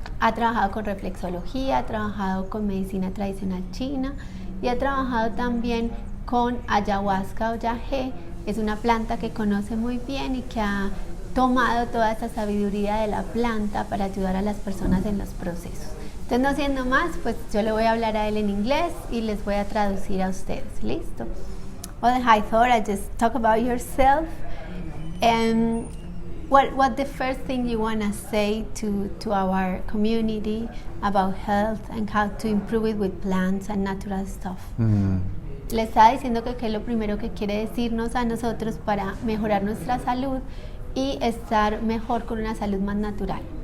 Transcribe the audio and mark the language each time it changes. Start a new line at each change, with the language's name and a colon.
Spanish: Ha trabajado con reflexología, ha trabajado con medicina tradicional china y ha trabajado también con ayahuasca o yagé. Es una planta que conoce muy bien y que ha tomado toda esa sabiduría de la planta para ayudar a las personas en los procesos. Entonces, no siendo más, pues yo le voy a hablar a él en inglés y les voy a traducir a ustedes. ¿Listo?
English: Well, hi Thor, I just talk about yourself and what the first thing you want to say to our community about health and how to improve it with plants and natural stuff.
Spanish: Le estaba diciendo que qué es lo primero que quiere decirnos a nosotros para mejorar nuestra salud y estar mejor con una salud más natural.